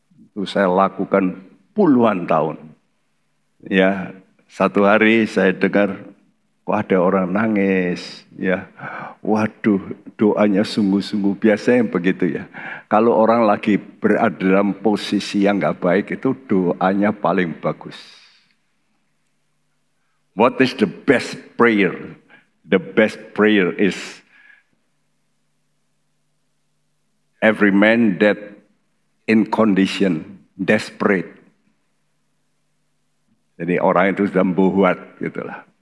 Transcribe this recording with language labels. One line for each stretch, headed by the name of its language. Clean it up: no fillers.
Indonesian: Itu saya lakukan puluhan tahun. Ya, satu hari saya dengar kok ada orang nangis. Ya, waduh, doanya sungguh-sungguh. Biasanya begitu ya. Kalau orang lagi berada dalam posisi yang nggak baik itu doanya paling bagus.
English: What is the best prayer? The best prayer is every man that in condition desperate.
Indonesian: Jadi orang itu sudah membuat gitulah.